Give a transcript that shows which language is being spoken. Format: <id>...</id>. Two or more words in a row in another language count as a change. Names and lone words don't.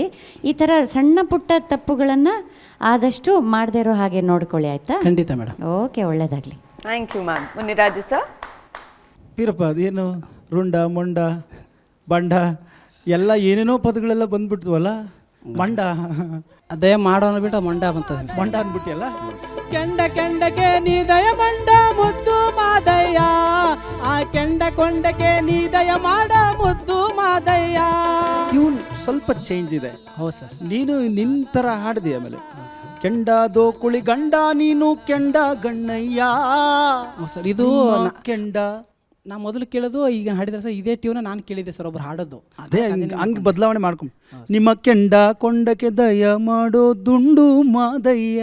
<kn>ಈ ಥರ ಸಣ್ಣ ಪುಟ್ಟ ತಪ್ಪುಗಳನ್ನು ಆದಷ್ಟು ಮಾಡದೇ ಇರೋ ಹಾಗೆ ನೋಡ್ಕೊಳ್ಳಿ, ಆಯಿತಾ? ಖಂಡಿತ ಮೇಡಮ್. ಓಕೆ, ಒಳ್ಳೇದಾಗಲಿ.</kn> <en>Thank you ma'am. Muniraju sir.</en> <kn>ಪೀರಪ್ಪ, ಅದೇನು ರುಂಡ ಮೊಂಡ ಬಂಡ ಎಲ್ಲ ಏನೇನೋ ಪದಗಳೆಲ್ಲ ಬಂದ್ಬಿಡ್ತವಲ್ಲ. ಮಂಡ ಅದೇ ಮಾಡೋಣ ಬಿಟ್ಟು ಮಂಡ ಮಂಡ ಅಂದ್ಬಿಟ್ಟಿಯಲ್ಲ. ಕೆಂಡಕ್ಕೆ ನೀದಯ ಮಂಡ ಮುದ್ದು ಮಾದಯ್ಯ, ಆ ಕೊಂಡಕ್ಕೆ ನೀದಯ ಮಾಡ ಮುದ್ದು ಮಾದಯ್ಯ. ಟ್ಯೂನ್ ಸ್ವಲ್ಪ ಚೇಂಜ್ ಇದೆ. ಹೌದು ಸರ್. ನೀನು ನಿನ್ನ ಥರ ಹಾಡಿದೆ. ಆಮೇಲೆ ಕೆಂಡದೋ ಕುಳಿ ಗಂಡ ನೀನು ಕೆಂಡ ಗಣ್ಣಯ್ಯ. ಸರ್, ಇದು ಕೆಂಡ ನಾ ಮೊದಲು ಕೇಳೋದು, ಈಗ ಹಾಡಿದ್ರೆ ಸರ್ ಇದೇ ಟ್ಯೂನ ನಾನು ಕೇಳಿದ್ದೆ ಸರ್, ಒಬ್ರು ಹಾಡೋದು. ಅದೇ ಹಂಗೆ ಬದಲಾವಣೆ ಮಾಡ್ಕೊಂಡು ನಿಮ್ಮ ಕೆಂಡ ಕೊಂಡಕ್ಕೆ ದಯ ಮಾಡೋ ದುಂಡು ಮಾದಯ್ಯ.</kn>